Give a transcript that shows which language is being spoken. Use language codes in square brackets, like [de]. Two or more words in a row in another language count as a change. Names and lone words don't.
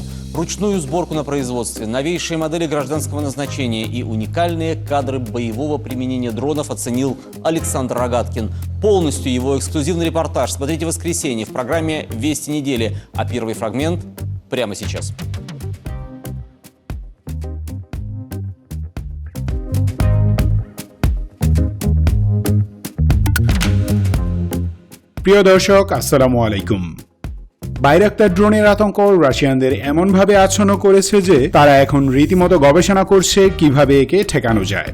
[ru] Ручную сборку на производстве, новейшие модели гражданского назначения и уникальные кадры боевого применения дронов оценил Александр Рогаткин. Полностью его эксклюзивный репортаж смотрите в воскресенье в программе «Вести недели». А первый фрагмент прямо сейчас. [bn] প্রিয় দর্শক, [ar] السلام عليكم. [bn] বাইরাক্তার ড্রোনের আতঙ্ক রাশিয়ানদের এমনভাবে আচ্ছন্ন করেছে যে তারা এখন রীতিমতো গবেষণা করছে কিভাবে একে ঠেকানো যায়।